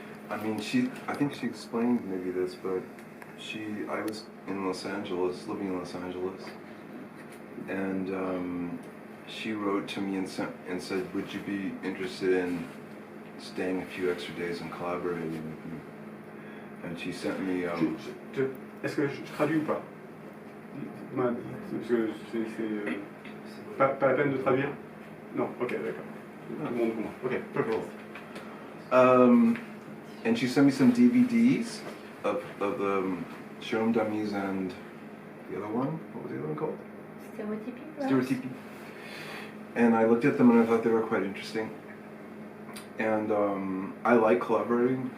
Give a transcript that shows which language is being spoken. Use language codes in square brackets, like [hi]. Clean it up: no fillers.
[en] I mean, I think she explained maybe this, but I was in Los Angeles, living in Los Angeles, and she wrote to me and said, would you be interested in staying a few extra days and collaborating with me? And she sent me... [fr] Est-ce que je traduis ou pas? Parce que c'est pas la peine de traduire? Non, ok, d'accord. Tout le monde comprend. [en] Ok, perfect. And she sent me some DVDs of the Jérôme Damies and the other one. What was the other one called? Stereotypy. And I looked at them and I thought they were quite interesting. And I like collaborating.